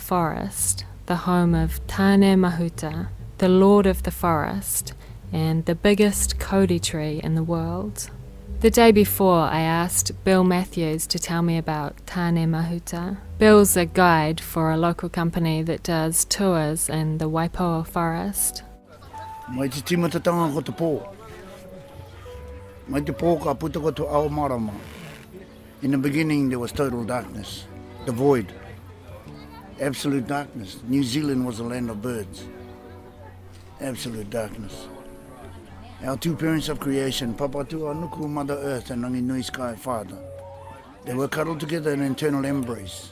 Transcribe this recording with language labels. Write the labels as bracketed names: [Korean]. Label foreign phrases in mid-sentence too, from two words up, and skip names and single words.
[English] forest, the home of Tane Mahuta, the lord of the forest, and the biggest Kodi tree in the world. The day before, I asked Bill Matthews to tell me about Tane Mahuta. Bill's a guide for a local company that does tours in the Waipoa forest. [Māori] Mai te timatatanga ko te pō. Mai te pō ka puta ko te ao marama. [English] In the beginning there was total darkness. The void, absolute darkness. New Zealand was a land of birds. Absolute darkness. Our 2 parents of creation, Papatua Nuku, Mother Earth, and Ranginui Sky Father, they were cuddled together in an eternal embrace.